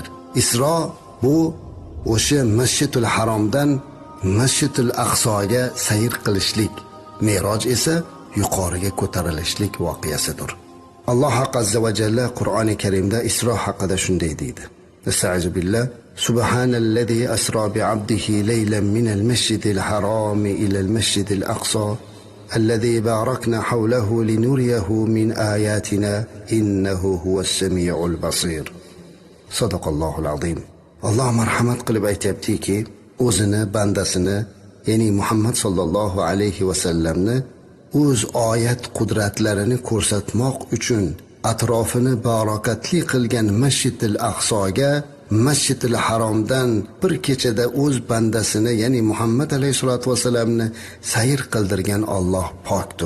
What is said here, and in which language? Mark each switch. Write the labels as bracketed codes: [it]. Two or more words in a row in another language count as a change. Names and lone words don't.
[uz] Isro bu o'sha Masjidul Haromdan Masjidul Aqsoga sayr qilishlik, Mi'roj esa yuqoriga ko'tarilishlik voqeasidir. Alloh [ar] عز وجل [uz] Qur'oni Karimda Isro haqida shunday deydi. [ar] أستعيذ بالله. سبحان الذي أسرى بعبده ليلا من المسجد الحرام إلى المسجد الأقصى الذي باركنا حوله لنريه من آياتنا إنه هو السميع البصير. صدق الله العظيم. [uz] Alloh marhamat qilib aytayaptiki, o'zini bandasini, ya'ni Muhammad [ar] صلى الله عليه وسلم [uz] o'z oyat qudratlarini ko'rsatmoq uchun atrofini barokatli qilgan Masjidil Aqsoga Masjidil Haromdan bir kechada o'z bandasini, ya'ni Muhammad [ar] عليه الصلاة والسلام [uz] sayr qildirgan Alloh pokdir.